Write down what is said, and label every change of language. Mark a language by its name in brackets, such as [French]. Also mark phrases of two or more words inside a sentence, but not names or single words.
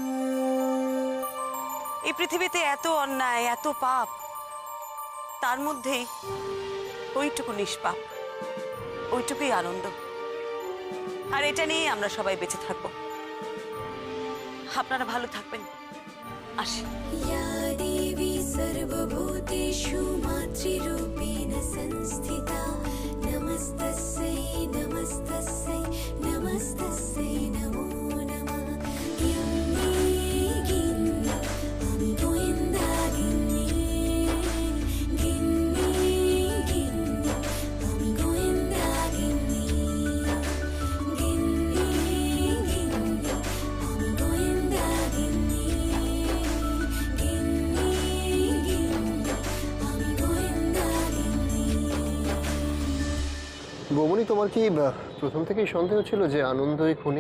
[Bangla] এই পৃথিবীতে এত অন্যায়, এত পাপ, তার মধ্যেই ওইটুকু নিষ্পাপ, ওইটুকুই আনন্দ। আর এটা নিয়ে আমরা সবাই বেঁচে থাকবো। আপনারা ভালো থাকবেন, আসি। [Sanskrit] या देवी सर्वभूतेषु मातृरूपेण संस्थिता नमस्तस्यै नमस्तस्यै नमस्तस्यै नमो नमः [Bangla] গিন্নি গিন্নি আমি গোয়েন্দা গিন্নি গিন্নি গিন্নি আমি গোয়েন্দা গিন্নি গিন্নি গিন্নি আমি গোয়েন্দা গিন্নি বৌমনি, তোমার কি প্রথম থেকেই সন্দেহ ছিল যে আনন্দই খুনি?